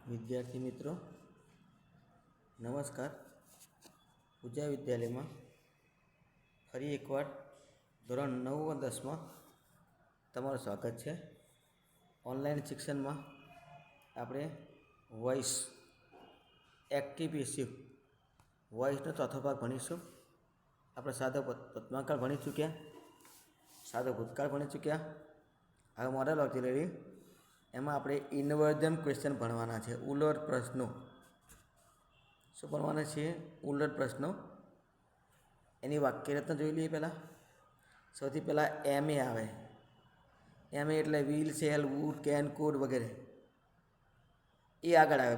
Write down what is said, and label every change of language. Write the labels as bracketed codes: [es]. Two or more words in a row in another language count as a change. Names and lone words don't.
[hi] विद्यार्थी मित्रों नमस्कार। पूजा विद्यालय में फरी एक बार धोरण 9 और 10 में तमारुं स्वागत है। [gu] ઓનલાઇન શિક્ષણ માં આપણે [en] voice active passive voiceno [gu] ચોથો ભાગ ભણીશું। આપણે સાદો વર્તમાનકાળ ભણી ચૂક્યા, સાદો ભૂતકાળ ભણી ચૂક્યા, सादो भूतकाळ भणी चूक्या। હવે [en] modal auxiliary [gu] એમાં આપણે [en] inversion question [gu] ભણવાના છે। ઉલટ પ્રશ્નો શું ભણવાના છે? ઉલટ પ્રશ્નો। એની વાક્યરચના જોઈ લઈએ। પહેલા સૌથી પહેલા એમ એ આવે। એમ એ એટલે [en] will, shall, would, can, could [gu] વગેરે એ આગળ આવે।